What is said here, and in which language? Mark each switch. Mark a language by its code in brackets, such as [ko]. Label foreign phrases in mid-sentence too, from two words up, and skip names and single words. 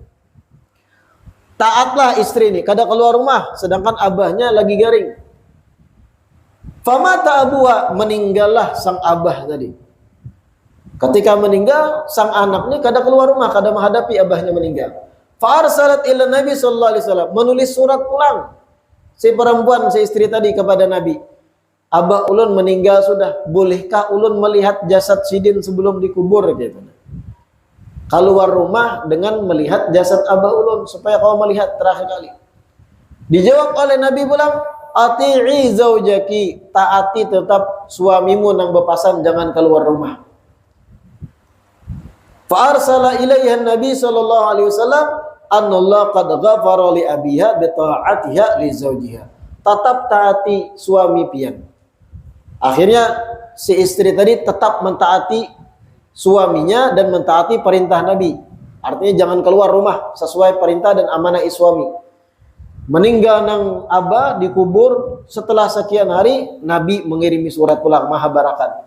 [bjn] Taatlah istri nih, kada keluar rumah, sedangkan abahnya lagi garing. [ar] فمات أبوها, [bjn] meninggallah sang abah tadi. Ketika meninggal, sang anak nih kada keluar rumah, kada menghadapi abahnya meninggal. [ar] فأرسلت إلى النبي صلى الله عليه وسلم, [bjn] menulis surat pulang si perempuan, si istri tadi kepada Nabi. Abah ulun meninggal sudah, bolehkah ulun melihat jasad sidin sebelum dikubur gitu. Keluar rumah dengan melihat jasad abah ulun supaya kau melihat terakhir kali. Dijawab oleh Nabi pulang, [ar] أطيعي زوجك, [bjn] taati tetap suamimu nang bepasan, jangan keluar rumah. [ar] فأرسل إليها النبي صلى الله عليه وسلم أن الله قد غفر لأبيها بطاعتها لزوجها. [bjn] Tetap taati suami pian. Akhirnya si istri tadi tetap mentaati suaminya dan mentaati perintah Nabi. Artinya jangan keluar rumah sesuai perintah dan amanah suami. Meninggal nang abah dikubur setelah sekian hari, Nabi mengirimi surat pulang maha barakat.